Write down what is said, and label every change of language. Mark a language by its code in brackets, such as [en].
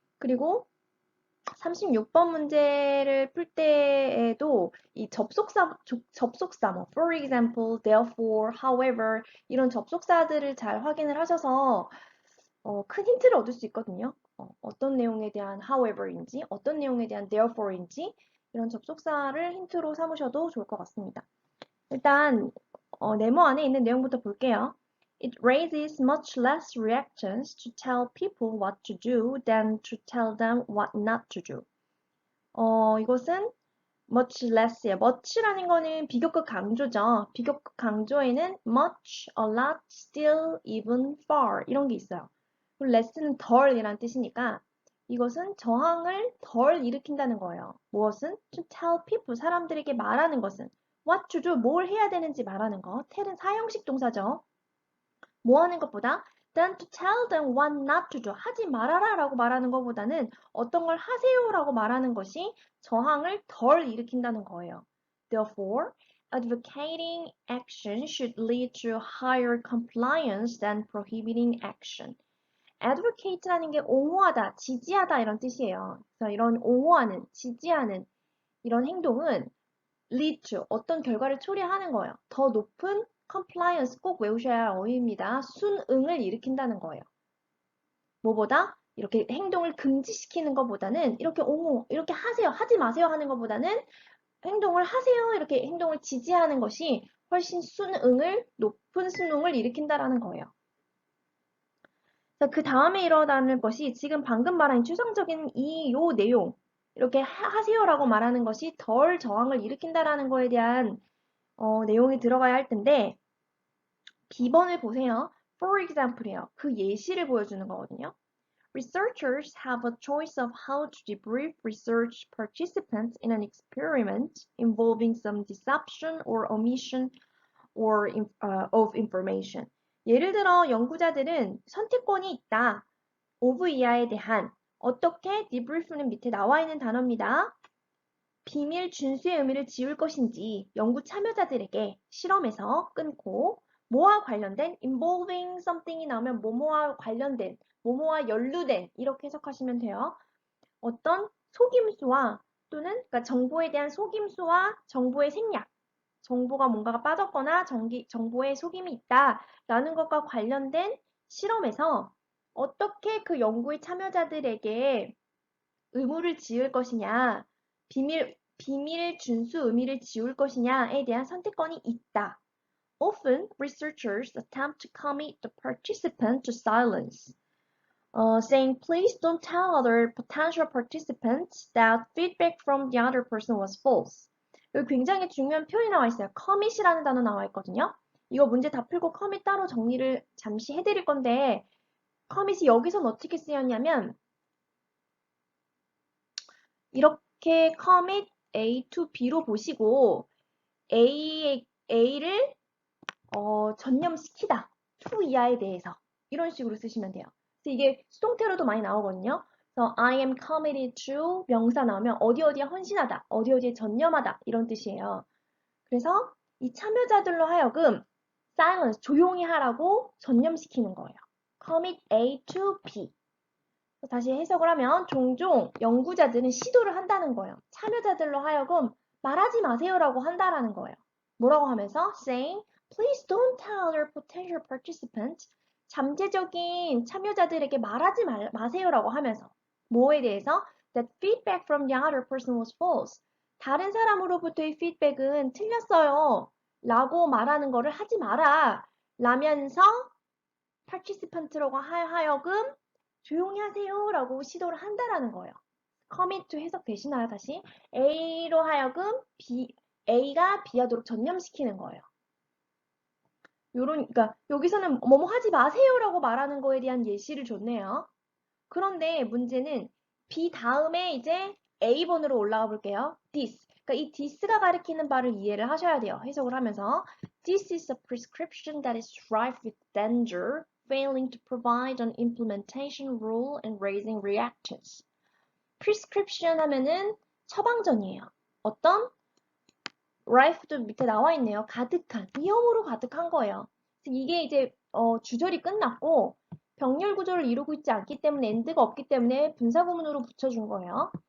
[ko] 그리고 36번 문제를 풀 때에도 이 접속사, 뭐, for example, therefore, however, 이런 접속사들을 잘 확인을 하셔서 큰 힌트를 얻을 수 있거든요. 어떤 내용에 대한 however인지, 어떤 내용에 대한 therefore인지, 이런 접속사를 힌트로 삼으셔도 좋을 것 같습니다. 일단, 네모 안에 있는 내용부터 볼게요. [en] It raises much less reactions to tell people what to do than to tell them what not to do. [ko] 이것은 much less예요. much라는 거는 비교급 강조죠. 비교급 강조에는 much, a lot, still, even, far 이런 게 있어요. 그리고 less는 덜이란 뜻이니까 이것은 저항을 덜 일으킨다는 거예요. 무엇은? [en] To tell people, [ko] 사람들에게 말하는 것은 [en] what to do, [ko] 뭘 해야 되는지 말하는 거. tell은 사형식 동사죠. 뭐 하는 것보다 [en] than to tell them what not to do. [ko] 하지 말아라 라고 말하는 것보다는 어떤 걸 하세요 라고 말하는 것이 저항을 덜 일으킨다는 거예요. [en] Therefore, advocating action should lead to higher compliance than prohibiting action. [ko] advocate라는 게 옹호하다, 지지하다 이런 뜻이에요. 그래서 이런 옹호하는, 지지하는 이런 행동은 lead to 어떤 결과를 초래하는 거예요. 더 높은 compliance 꼭 외우셔야 할 어휘입니다. 순응을 일으킨다는 거예요. 뭐보다 이렇게 행동을 금지시키는 것보다는 이렇게 옹호, 이렇게 하세요, 하지 마세요 하는 것보다는 행동을 하세요, 이렇게 행동을 지지하는 것이 훨씬 높은 순응을 일으킨다라는 거예요. 자, 그 다음에 일어나는 것이 지금 방금 말한 추상적인 요 내용, 이렇게 하세요라고 말하는 것이 덜 저항을 일으킨다라는 거에 대한 내용이 들어가야 할 텐데 B번을 보세요. [en] For example이에요. [ko] 그 예시를 보여주는 거거든요. [en] Researchers have a choice of how to debrief research participants in an experiment involving some deception or omission of information. [ko] 예를 들어 연구자들은 선택권이 있다. of 이하에 대한 어떻게 debrief는 밑에 나와 있는 단어입니다. 비밀 준수의 의미를 지울 것인지 연구 참여자들에게 실험에서 끊고 뭐와 관련된 [en] involving something [ko] 이 나오면 뭐뭐와 관련된, 뭐뭐와 연루된 이렇게 해석하시면 돼요. 어떤 속임수와 또는 그러니까 정보에 대한 속임수와 정보의 생략, 정보가 뭔가가 빠졌거나 정보에 속임이 있다라는 것과 관련된 실험에서 어떻게 그 연구의 참여자들에게 의무를 지을 것이냐, 비밀 준수 의미를 지울 것이냐에 대한 선택권이 있다. [en] Often, researchers attempt to commit the participant to silence, saying, please don't tell other potential participants that feedback from the other person was false. [ko] 여기 굉장히 중요한 표현이 나와 있어요. commit이라는 단어 나와 있거든요. 이거 문제 다 풀고 commit 따로 정리를 잠시 해드릴 건데, commit이 여기선 어떻게 쓰였냐면, 이렇게 commit A to B로 보시고 A를 전념시키다. to 이하에 대해서. 이런 식으로 쓰시면 돼요. 그래서 이게 수동태로도 많이 나오거든요. 그래서 [en] I am committed to [ko] 명사 나오면 어디 어디에 헌신하다, 어디 어디에 전념하다 이런 뜻이에요. 그래서 이 참여자들로 하여금 silence, 조용히 하라고 전념시키는 거예요. [en] commit A to B. [ko] 다시 해석을 하면 종종 연구자들은 시도를 한다는 거예요. 참여자들로 하여금 말하지 마세요라고 한다라는 거예요. 뭐라고 하면서 [en] saying, please don't tell your potential participants. [ko] 잠재적인 참여자들에게 말하지 마세요라고 하면서 뭐에 대해서? [en] That feedback from the other person was false. [ko] 다른 사람으로부터의 피드백은 틀렸어요. 라고 말하는 거를 하지 마라. 라면서 participant라고 하여금 조용히 하세요 라고 시도를 한다라는 거예요. commit to 해석되시나요? 다시 A로 하여금 A가 B하도록 전념시키는 거예요. 그러니까 여기서는 뭐뭐 하지 마세요라고 말하는 거에 대한 예시를 줬네요. 그런데 문제는 B 다음에 이제 A번으로 올라가 볼게요. [en] this. [ko] 그러니까 이 this가 가리키는 바를 이해를 하셔야 돼요. 해석을 하면서 [en] this is a prescription that is rife with danger, failing to provide an implementation rule and raising reactions. [ko] prescription 하면은 처방전이에요. 어떤? rife도 밑에 나와 있네요. 가득한, 위험으로 가득한 거예요. 이게 이제 주절이 끝났고 병렬 구조를 이루고 있지 않기 때문에 end가 없기 때문에 분사구문으로 붙여준 거예요.